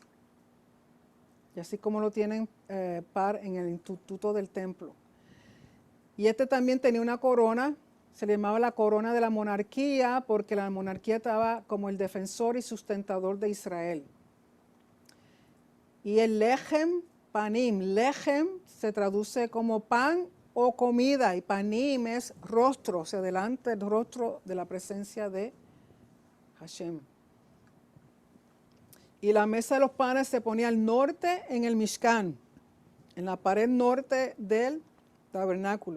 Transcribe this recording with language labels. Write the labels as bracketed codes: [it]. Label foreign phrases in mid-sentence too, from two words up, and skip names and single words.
[es] Y así como lo tienen par en el instituto del templo. Y este también tenía una corona, se le llamaba la corona de la monarquía, porque la monarquía estaba como el defensor y sustentador de Israel. Y el [he] לחם, פנים, [es] lechem se traduce como pan o comida, y panim es rostro, se adelanta el rostro de la presencia de Hashem. Y la mesa de los panes se ponía al norte en el Mishkan, en la pared norte del tabernáculo.